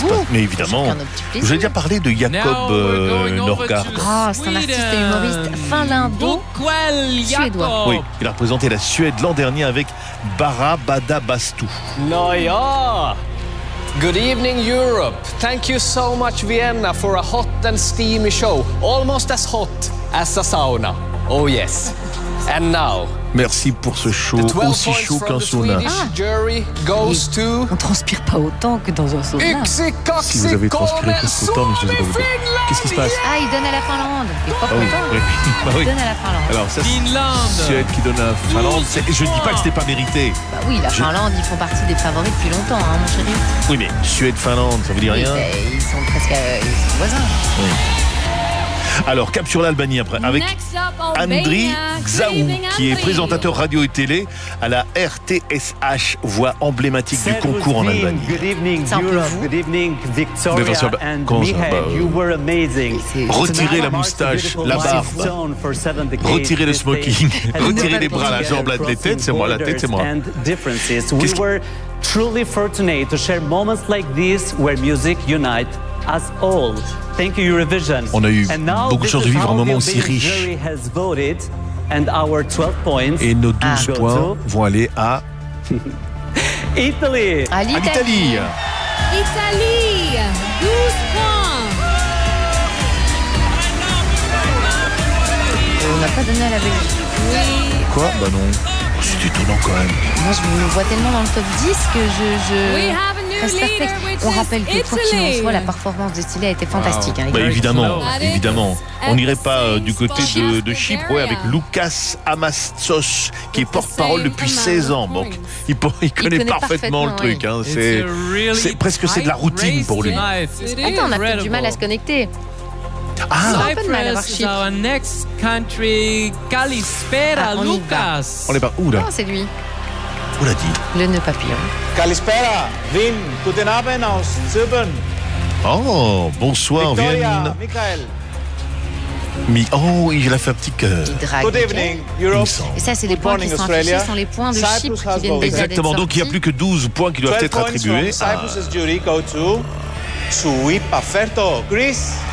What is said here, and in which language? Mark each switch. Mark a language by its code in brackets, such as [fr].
[fr] Mais évidemment, je vais déjà parler de Jakob Norgard. Oh, c'est un artiste et humoriste finlando-suédois. Oui, il a représenté la Suède l'an dernier avec Bara Bada Bastu. [en] Noya, good evening Europe. Thank you so much Vienna for a hot and steamy show. Almost as hot as a sauna. Oh yes. And now, [fr] Merci pour ce show aussi chaud qu'un sauna. On transpire pas autant que dans un sauna. Si vous avez transpiré presque autant, mais je sais pas vous dire. Qu'est-ce qui se passe? Ah, il donne à la Finlande. Il donne à la Finlande. Alors, ça, c'est Suède qui donne à la Finlande. Je dis pas que c'était pas mérité. Bah oui, la Finlande, ils font partie des favoris depuis longtemps, hein, mon chéri. Oui, mais Suède-Finlande, ça vous dit rien? Ils sont presque voisins. Oui. Alors, cap sur l'Albanie après, avec Andri Xaou, qui est présentateur radio et télé à la RTSH, voix emblématique du concours en Albanie. [en] Good evening, Europe. Good evening, Victoria and Mihai. You were amazing. [fr] Retirez la moustache, la barbe. Retirez le smoking. Retirez les bras, la jambe, la tête, c'est moi, la tête, c'est moi. [en] We were truly fortunate to share moments like this where music unites us all. Thank you, Eurovision. [fr] On a eu beaucoup de chance de vivre un moment aussi riche. Et nos 12 points vont aller à [en] Italy. [fr] À l'Italie. Italie, 12 points. On n'a pas donné à la Belgique. Oui. Quoi? Bah non. C'est étonnant quand même. Moi, je me vois tellement dans le top 10 que je... On rappelle que quoi qu'il en soit, la performance de Stylé a été fantastique. Wow. Bah évidemment, évidemment. On n'irait pas du côté de Chypre, ouais, avec Lucas Amastos, qui est porte-parole depuis 16 ans. Donc, il connaît parfaitement le truc. Hein. C'est presque c'est de la routine pour lui. Attends, on a peut-être du mal à se connecter. Ah, [en] Cyprus is our next country. [el] Kalispera, Lucas. [fr] On est pas où là? Non, c'est lui. Où l'a dit? Le nœud papillon. [el] Kalispera, [de] Wien, guten Abend aus Zypern. [fr] Oh, bonsoir, Victoria, Wien. Michael. Oh, il a fait un petit cœur. [en] Good evening, Europe. [fr] Et ça, c'est les points qui sont affichés, sont les points de Chypre qui viennent d'être sortis. Exactement, donc il n'y a plus que 12 points qui doivent être attribués. [en] Cyprus's jury go to Sui Paferto, Greece.